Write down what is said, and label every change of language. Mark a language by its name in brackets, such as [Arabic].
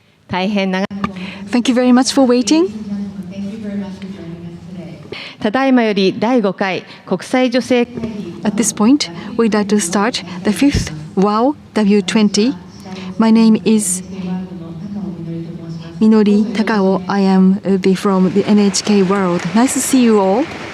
[English] Thank you very much for waiting. [Japanese] ただいまより第5回国際女性 [English] At this point, we'd like to start the 5th WAW W20. My name is Minori Takao. I am from the NHK World. Nice to see you all.